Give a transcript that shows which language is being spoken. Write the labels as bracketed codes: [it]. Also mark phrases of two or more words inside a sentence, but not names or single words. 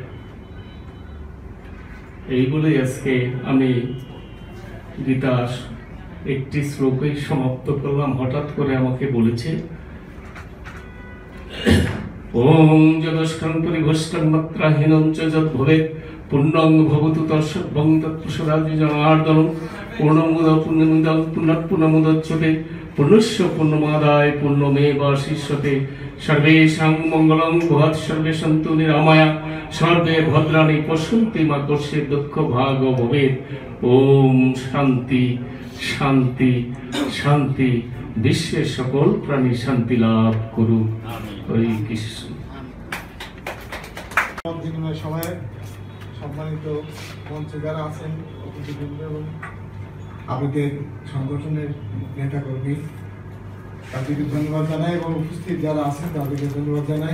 [bn] এই বলেই আজকে আমি গীতার একটি শ্লোকেই সমাপ্ত করলাম। হঠাৎ করে আমাকে বলেছে, [sa] ওম যদস্কং পরিভষ্টং মাত্রাহীনং চ যৎ ভবেৎ পুণ্যং ভবতু তৎসর্বং তৎপ্রসাদাৎ জনার্দনং পূর্ণমুদঃ পূর্ণমিদং পূর্ণাৎ পূর্ণমুদচ্যতে পূর্ণস্য পূর্ণমাদায় পূর্ণমেবাবশিষ্যতে। সর্বেষাং মঙ্গলং ভূয়াৎ সর্বে সন্তু নিরাময়া সর্বে ভদ্রাণি পশ্যন্তি মা কস্যচিৎ দুঃখ ভাগ ভবেৎ। ওম শান্তি শান্তি শান্তি। [bn] বিশ্বের সকল প্রাণী শান্তি লাভ করুক। [sa] হরে কৃষ্ণ। [bn] সবাই সম্মানিত মঞ্চে যারা আছেন অতিথিবৃন্দ এবং আমাদের সংগঠনের নেতাকর্মী, তাদেরকে ধন্যবাদ জানাই এবং উপস্থিত যারা আছেন তাদেরকে ধন্যবাদ জানাই।